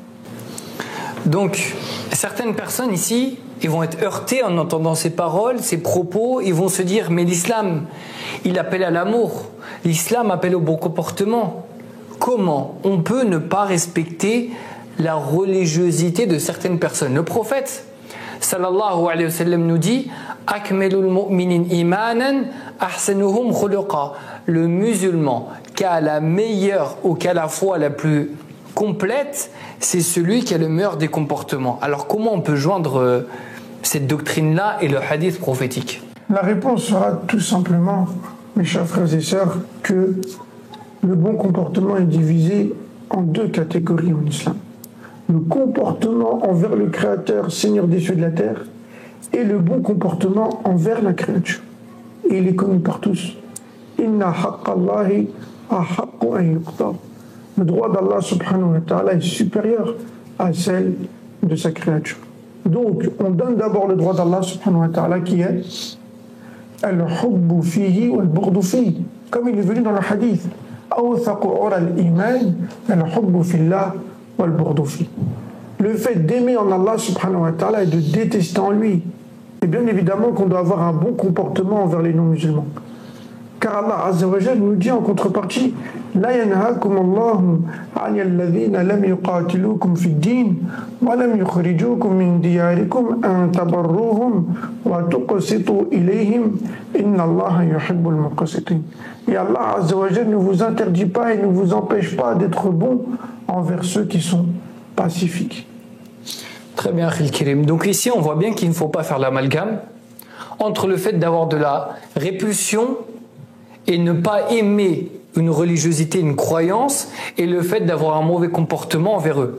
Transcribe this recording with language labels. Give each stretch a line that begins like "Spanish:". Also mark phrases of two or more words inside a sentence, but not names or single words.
French: Donc, certaines personnes ici, ils vont être heurtés en entendant ces paroles, ces propos, ils vont se dire, mais l'islam, il appelle à l'amour, l'islam appelle au bon comportement. Comment on peut ne pas respecter la religiosité de certaines personnes? Le prophète,
Arabic: صلى الله عليه وسلم,
French: nous dit,
Arabic: أكمل المؤمنين إيمانا أحسنهم خلقا.
French: Le musulman qui a la meilleure ou qui a la foi la plus complète, c'est celui qui a le meilleur des comportements. Alors comment on peut joindre cette doctrine-là et le hadith prophétique? La réponse sera tout simplement, mes chers frères et sœurs, que le bon comportement est divisé en deux catégories en islam. Le comportement envers le Créateur, Seigneur des cieux et de la terre, et le bon comportement envers la créature. Et il est connu par tous.
Arabic: إن حق الله أحق أن يقضى.
French: Le droit d'Allah
Arabic: سبحانه وتعالى
French: est supérieur à celle de sa créature. Donc, on donne d'abord le droit d'Allah
Arabic: سبحانه وتعالى
French: qui est
Arabic: الحب فيه والبغض فيه.
French: Comme il est venu dans le hadith,
Arabic: أوثق عرى الإيمان الحب في الله والبغض فيه.
French: Le fait d'aimer en Allah
Arabic: سبحانه وتعالى
French: et de détester en lui. Et bien évidemment qu'on doit avoir un bon comportement envers les non-musulmans.
Arabic: Car Allah عز وجل
French: nous dit en contrepartie,
Arabic: لا ينهاكم الله عن الذين لم يقاتلوكم في الدين ولم يخرجوكم من دياركم أن تبروهم وتقسطوا إليهم إن الله يحب المقسطين.
French: Et Allah
Arabic: عز وجل
French: ne vous interdit pas et ne vous empêche pas d'être bon envers ceux qui sont pacifiques. Très bien,
Arabic: أخي الكريم.
French: Donc ici, on voit bien qu'il ne faut pas faire l'amalgame entre le fait d'avoir de la répulsion et ne pas aimer une religiosité, une croyance, et le fait d'avoir un mauvais comportement envers eux.